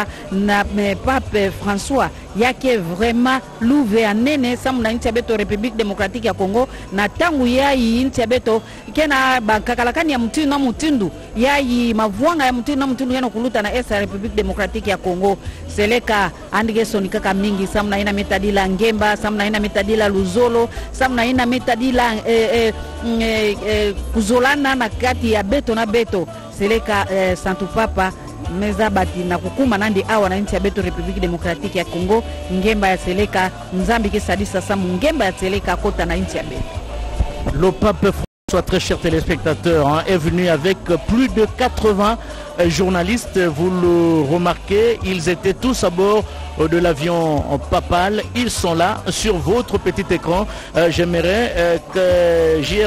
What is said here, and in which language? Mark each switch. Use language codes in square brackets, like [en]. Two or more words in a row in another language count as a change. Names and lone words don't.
[ktu] na Pape François yake vraiment louve anene samu na nchi beto République Démocratique ya Congo na tangu yayi nchi beto kena bakakalakani ya mutindu yayi mavuanga ya mutindu yana kuluta na esa République Démocratique ya Congo seleka andige sonikaka mingi samna ina metadila ngemba samna ina metadila luzolo samna ina metadila kuzolana na kati ya beto na beto seleka Santo Papa meza bati na kukuma nandi awa na nchi ya beto République Démocratique ya Congo ngemba ya seleka nzambi kisadisa samu ngemba ya seleka kota na nchi ya beto. [fr] Le pape François, très chers téléspectateurs, est venu avec plus de 80 journalistes. Vous le remarquez, ils étaient tous à bord de l'avion papal. Ils sont là sur votre petit écran. J'aimerais que J.R.